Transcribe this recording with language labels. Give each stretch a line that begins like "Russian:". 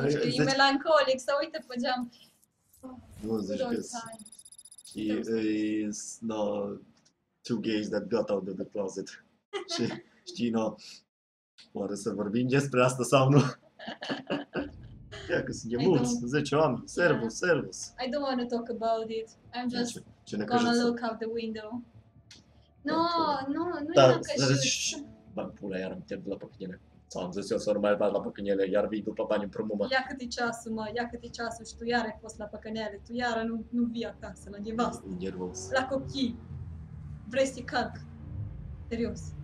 Romanian: Nu știu, e melancolic, să uită pe geam. Nu zici că
English: is two gays that got out of the closet.
Romanian: Și știi, no, oare să vorbim despre asta sau nu? Ia că suntem mulți, 10 oameni, servus.
English: I don't want to talk about it. I'm just gonna look out the window.
Romanian: Nu e năcăjit. Bă, pula, iar am pierdut la păcănele. Sau am zis eu să nu mai vad la păcănele, iar vii după bani împrumut, mă. Ia cât e ceasul, mă, ia cât e ceasul și tu iar ai fost la păcănele, tu iară nu vii acasă, la nevastă. E nervos. La copii. Vrei să-i calc. Serios.